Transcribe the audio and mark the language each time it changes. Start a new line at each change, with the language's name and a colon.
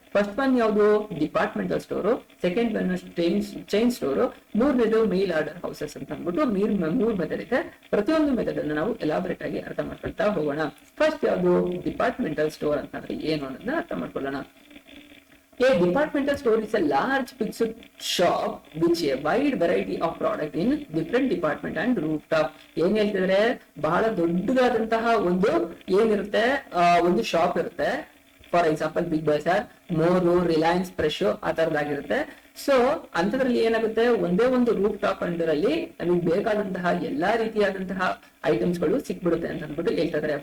Kannada: First one ಯಾವುದು, departmental store. Second one chain store. 3ನೇದು ಮೇಲ್ order houses ಅಂತ ಅಂದ್ಬಿಟ್ಟು 3 method ಇದೆ. ಪ್ರತಿಯೊಂದು ಮೆಥಡ್ ಅನ್ನು ನಾವು ಎಲಾಬರೇಟ್ ಆಗಿ ಅರ್ಥ ಮಾಡ್ಕೊಳ್ತಾ ಹೋಗೋಣ. ಫಸ್ಟ್ ಯಾವುದು, ಡಿಪಾರ್ಟ್ಮೆಂಟಲ್ ಸ್ಟೋರ್ ಅಂತಂದ್ರೆ ಏನು ಅನ್ನೋದನ್ನ ಅರ್ಥ ಮಾಡ್ಕೊಳ್ಳೋಣ.
English: A departmental store is a large fixed shop which a wide variety of product in different department and rooftop.
Kannada: ಏನ್ ಹೇಳ್ತಿದ್ರೆ, ಬಹಳ ದೊಡ್ಡದಾದಂತಹ ಒಂದು ಏನಿರುತ್ತೆ, ಒಂದು ಶಾಪ್ ಇರುತ್ತೆ. For example big Bazaar, ಮೋರು, Reliance, fresh ಆ ತರದಾಗಿರುತ್ತೆ. ಸೊ ಅಂತದ್ರಲ್ಲಿ ಏನಾಗುತ್ತೆ, ಒಂದೇ ಒಂದು ರೂಫ್ ಟಾಪ್ ಅಂಡರ್ ಅಲ್ಲಿ ನಮಗೆ ಬೇಕಾದಂತಹ ಎಲ್ಲಾ ರೀತಿಯಾದಂತಹ ಐಟಮ್ಸ್ ಗಳು ಸಿಕ್ಬಿಡುತ್ತೆ ಅಂತ ಅಂದ್ಬಿಟ್ಟು ಹೇಳ್ತಾ ಇದ್ದಾರೆ.